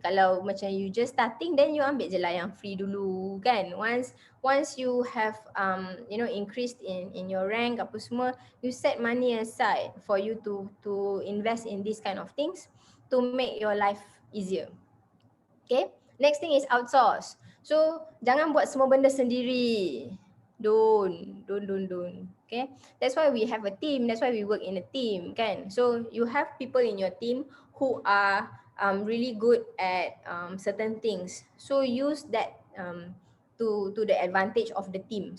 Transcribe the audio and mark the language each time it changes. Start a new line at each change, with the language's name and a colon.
Malay: Kalau macam
English: you just starting, then you
Malay: ambil je lah yang free dulu, kan?
English: Once you have increased in your rank apa semua, you set money aside for you to invest in these kind of things to make your life easier. Okay, next thing is outsource.
Malay: So jangan buat semua benda sendiri.
English: Don't. Okay, that's why we have a team. That's why we work in a team, kan? So you have people in your team who are really good at certain things. So use that to the advantage of the team.